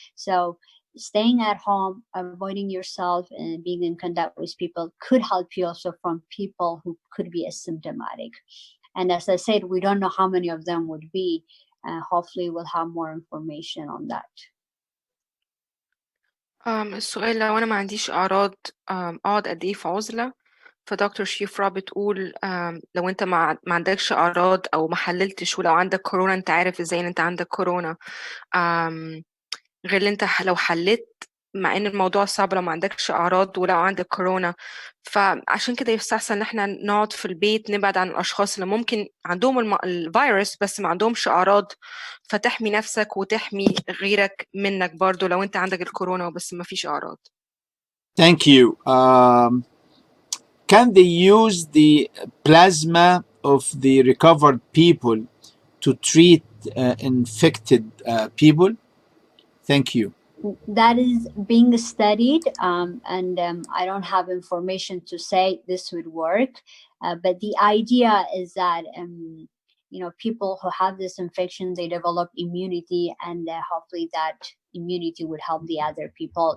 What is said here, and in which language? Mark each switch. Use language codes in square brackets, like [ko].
[en] So staying at home, avoiding yourself and being in contact with people could help you also from people who could be asymptomatic. And as I said, we don't know how many of them would be. Hopefully we'll have more information on that. [ar] السؤال لو أنا ما عنديش أعراض أقعد قد إيه في عزلة؟ فدكتور شيفرا بتقول لو أنت ما عندكش أعراض أو ما حللتش ولو عندك كورونا أنت عارف إزاي إن أنت عندك كورونا، غير اللي أنت لو حليت، مع إن الموضوع صعب لو ما عندكش أعراض ولو عندك كورونا. فعشان كده يستحسن إن إحنا نقعد في البيت، نبعد عن الأشخاص اللي ممكن عندهم الفيروس بس ما عندهمش أعراض، فتحمي نفسك وتحمي غيرك منك برضو لو أنت عندك الكورونا بس ما فيش أعراض. [en] Thank you. Can they use the plasma of the recovered people to treat infected people? Thank you. That is being studied, and I don't have information to say this would work, but the idea is that people who have this infection, they develop immunity, and hopefully that immunity would help the other people.